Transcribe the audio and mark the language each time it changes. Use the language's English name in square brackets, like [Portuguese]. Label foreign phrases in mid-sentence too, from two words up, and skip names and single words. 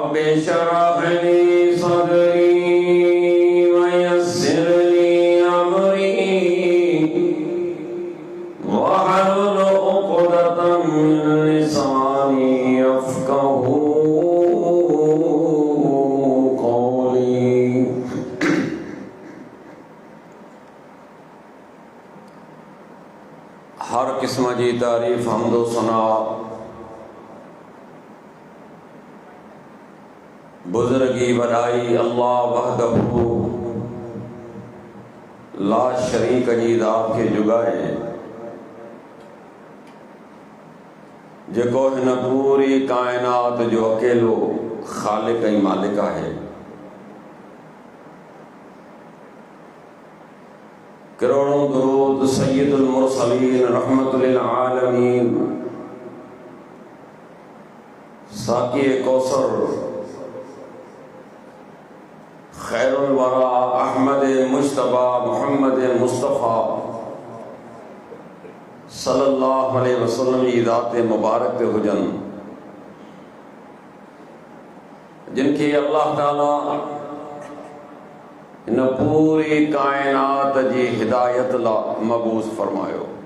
[Arabic] اشرح لي صدري ويسر لي أمري واحلل عقدة من لساني يفقهوا قولي. [Sindhi] हर किस्म जी तारीफ़ हम्दो सना बुजुर्गी वॾाई अल्लाह [Arabic] وحده لا شريك [Sindhi] जी ज़ात खे जुगाए जेको हिन पूरी कायनात जो अकेलो ख़ालिक ऐं मालिक आहे। करोड़ों दुरूद सय्यदुल मुरसलीन रहमतुल लिल आलमीन साक़ी कौसर खैरुल वरा अहमद मुश्तबा मोहम्मद मुस्तफ़ा [Arabic] صلى الله عليه وسلم [Sindhi] जी ज़ात मुबारक ते हुजन, जिनके अल्लाह ताला इन पूरी कायनात जी हिदायत ला मबूस फरमायो।